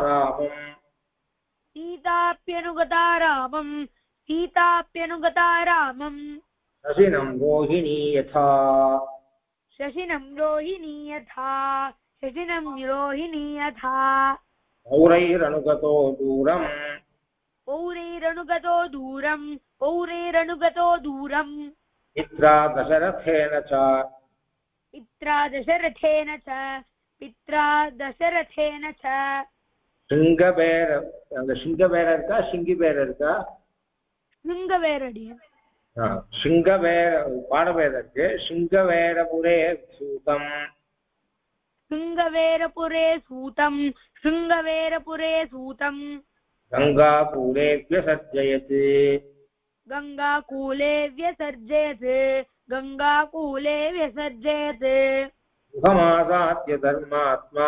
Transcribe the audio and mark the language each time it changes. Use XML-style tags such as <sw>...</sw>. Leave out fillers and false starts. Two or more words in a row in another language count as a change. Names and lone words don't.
<sa>रामं शशिनं रोहिणी यथा पौरैरनुगतो दूरम् मित्रा दशरथेन च पित्रा दशरथेन च पित्रा दशरथेन च</sa> <ta>சிங்கபேர அந்த சிங்கபேர இருக்கா சிங்கிபேர இருக்கா</ta> <sa>शृङ्गवेरडिय</sa> <ta>சிங்கவேர பாடபேர இருக்கு</ta> <sa>शृङ्गवेरपुरे सूतम् शृङ्गवेरपुरे सूतं शृङ्गवेरपुरे सूतं गंगाकूले व्यसर्जयत् गङ्गाकूले व्यसर्जयत् गङ्गाकूले व्यसर्जयत् गुहमासाद्य धर्मात्मा</sa>